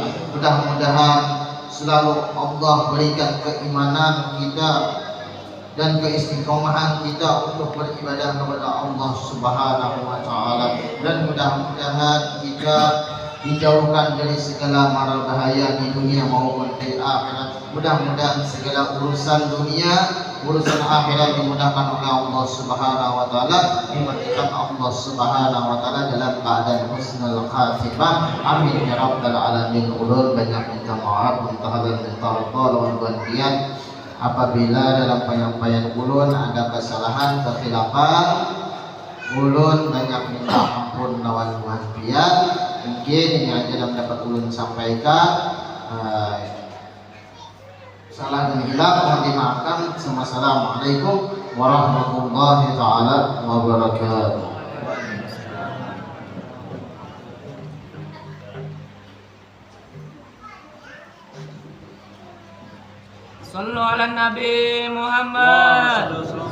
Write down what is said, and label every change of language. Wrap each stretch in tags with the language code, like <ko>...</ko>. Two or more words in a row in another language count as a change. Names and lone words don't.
<id>Mudah-mudahan selalu Allah berikan keimanan kita dan keistiqomahan kita untuk beribadah kepada Allah</id> <ar>سبحانه وتعالى,</ar> <id>dan mudah-mudahan kita dijauhkan dari segala mara bahaya di dunia maupun di akhirat. Mudah-mudahan segala urusan dunia, urusan akhirat dimudahkan oleh Allah</id> <ar>سبحانه وتعالى,</ar> <id>dimatikan Allah</id> <ar>سبحانه وتعالى</ar> <id>dalam keadaan</id> <ar>حسن الخاتمة. آمين يا رب العالمين.</ar> <bjn>Ulun banyak minta maaf, minta halal, minta tolong gantian apabila dalam penyampaian ulun ada kesalahan, kekhilafan. Ulun banyak minta ampun lawan wafiat.</bjn> <id>Mungkin ini aja yang dapat ulun sampaikan. Salah dan hilaf mohon dimaafkan.</id> <ar>السلام عليكم ورحمة الله تعالى وبركاته. صلوا على النبي محمد.</ar>